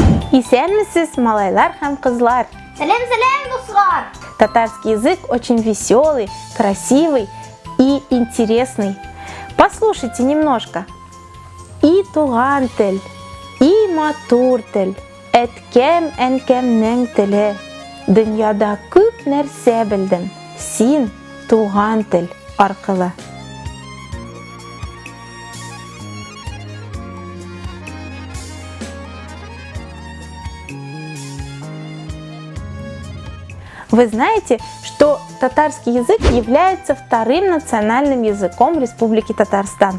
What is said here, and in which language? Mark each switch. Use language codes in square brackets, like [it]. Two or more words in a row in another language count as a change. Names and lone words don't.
[tt] Исәнмесез, малайлар һәм кызлар? Сәлем, дуслар! [ru] Татарский язык очень веселый, красивый и интересный. Послушайте немножко. [tt] И туган тел, и матур тел, әткәм әнкәмнең теле. Дөньяда күп нәрсә белдем, син туган тел аркылы. [ru] Вы знаете, что татарский язык является вторым национальным языком Республики Татарстан.